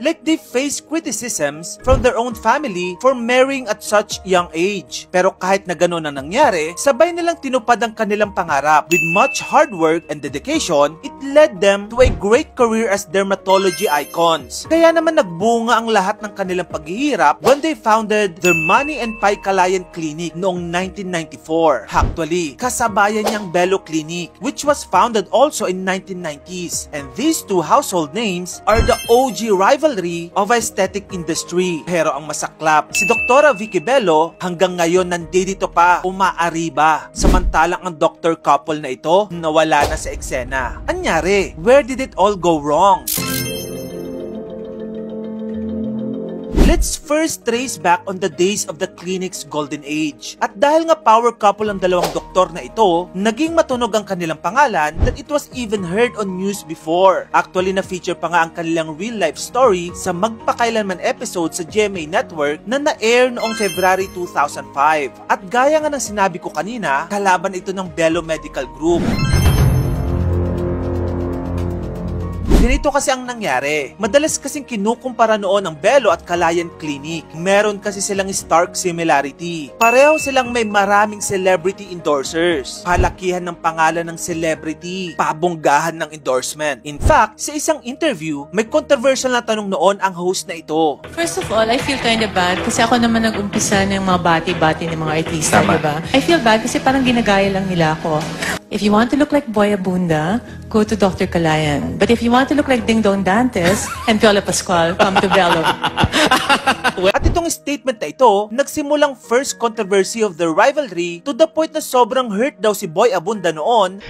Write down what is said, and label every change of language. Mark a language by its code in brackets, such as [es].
[en] Like they face criticisms from their own family for marrying at such young age. [tl] Pero kahit na gano'n ang nangyari, sabay nilang tinupad ang kanilang pangarap. [en] With much hard work and dedication, it led them to a great career as dermatology icons. [tl] Kaya naman nagbunga ang lahat ng kanilang paghihirap [en] when they founded their Manny and Pai Calayan Clinic [tl] noong 1994. [en] Actually, [tl] kasabayan niyang [en] Bello Clinic, which was founded also in 1990s. And these two household names are the OG rivalry of aesthetic industry. [tl] Pero ang masaklap, si Doktora Vicky Bello hanggang ngayon nandito pa, umaariba. Samantalang ang doctor couple na ito, nawala na sa eksena. Anyari? [en] Where did it all go wrong? Let's first trace back on the days of the clinic's golden age. [tl] At dahil nga power couple ang dalawang doktor na ito, naging matunog ang kanilang pangalan [en] that it was even heard on news before. [tl] Actually, na-feature pa nga ang kanilang real-life story sa magpakailanman episode sa GMA Network na na-air noong February 2005. At gaya nga ng sinabi ko kanina, kalaban ito ng Bello Medical Group. Ganito kasi ang nangyari. Madalas kasing kinukumpara noon ang Bello at Calayan Clinic. Meron kasi silang stark similarity. Pareho silang may maraming celebrity endorsers. Palakihan ng pangalan ng celebrity. Pabonggahan ng endorsement. In fact, sa isang interview, may controversial na tanong noon ang host na ito. [en] First of all, I feel kind of bad [tl] kasi ako naman nag-umpisa ng mga bati-bati ng mga artista, diba? [en] I feel bad [tl] kasi parang ginagaya lang nila ako. [en] If you want to look like Boy Abunda, go to Dr. Calayan. But if you want to look like Ding Dong Dantes and Piola Pascual, come to Bello. [tl] At itong statement na ito, nagsimulang [en] first controversy of the rivalry [tl] to the point na sobrang hurt daw si Boy Abunda noon.